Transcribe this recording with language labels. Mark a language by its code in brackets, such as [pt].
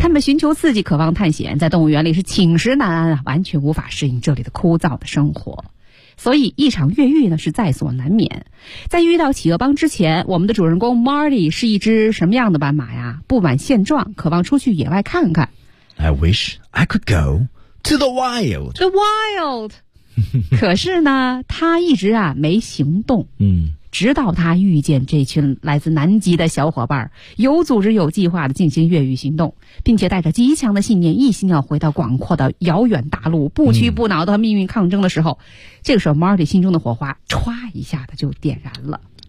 [zh] 他们寻求刺激，渴望探险，在动物园里是寝食难安啊，完全无法适应这里的枯燥的生活。所以一场越狱呢是在所难免。在遇到企鹅帮之前，我们的主人公 Marty 是一只什么样的斑马呀？不满现状，渴望出去野外看看。 [en] I wish I could go to the wild. The wild. [zh] 可是呢，他一直啊没行动。嗯，直到他遇见这群来自南极的小伙伴，有组织有计划的进行越狱行动，并且带着极强的信念，一心要回到广阔的遥远大陆，不屈不挠的和命运抗争的时候，这个时候 Marty 心中的火花唰一下子就点燃了，